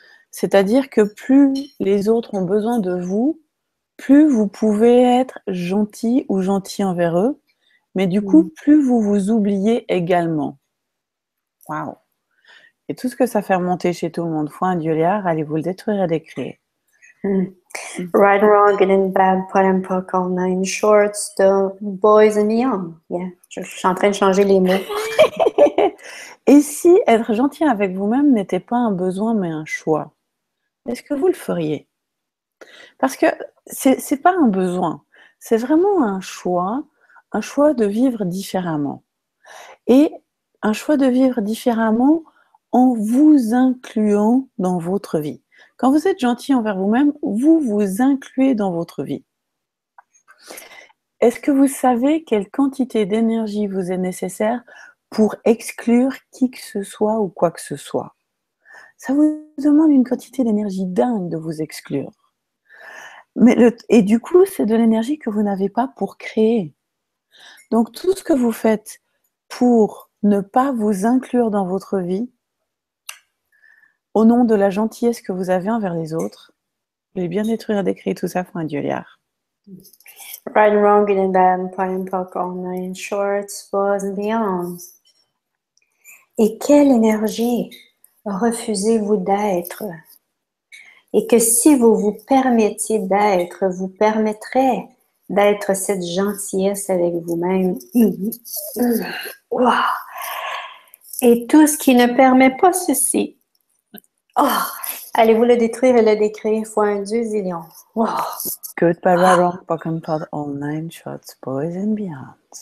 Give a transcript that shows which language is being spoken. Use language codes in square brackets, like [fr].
[fr] C'est-à-dire que plus les autres ont besoin de vous, plus vous pouvez être gentil ou gentil envers eux, mais du coup, plus vous vous oubliez également. Waouh! Et tout ce que ça fait remonter chez tout le monde, foi un duliard, allez vous le détruire et décrire. [en] Right and wrong, good and bad, pot and pock, all nine shorts, the boys and beyond. [fr] Yeah, je suis en train de changer les mots. Et si être gentil avec vous-même n'était pas un besoin mais un choix, est-ce que vous le feriez? Parce que c'est pas un besoin, c'est vraiment un choix de vivre différemment. Et un choix de vivre différemment en vous incluant dans votre vie. Quand vous êtes gentil envers vous-même, vous vous incluez dans votre vie. Est-ce que vous savez quelle quantité d'énergie vous est nécessaire pour exclure qui que ce soit ou quoi que ce soit? Ça vous demande une quantité d'énergie dingue de vous exclure. Et du coup, c'est de l'énergie que vous n'avez pas pour créer. Donc, tout ce que vous faites pour ne pas vous inclure dans votre vie, au nom de la gentillesse que vous avez envers les autres, vous allez bien détruire et décrire tout ça pour un duliard. [en] Right and wrong, good and bad, pot and pock, all nine shorts, boys and beyond. [fr] Et quelle énergie refusez-vous d'être? Et que si vous vous permettiez d'être, vous permettrez d'être cette gentillesse avec vous-même. Wow. Et tout ce qui ne permet pas ceci, allez-vous le détruire et le décrire fois un Dieu zillion. Wow. [en] Goodbye, wrong, pock and pot, all nine shots, boys and beyond.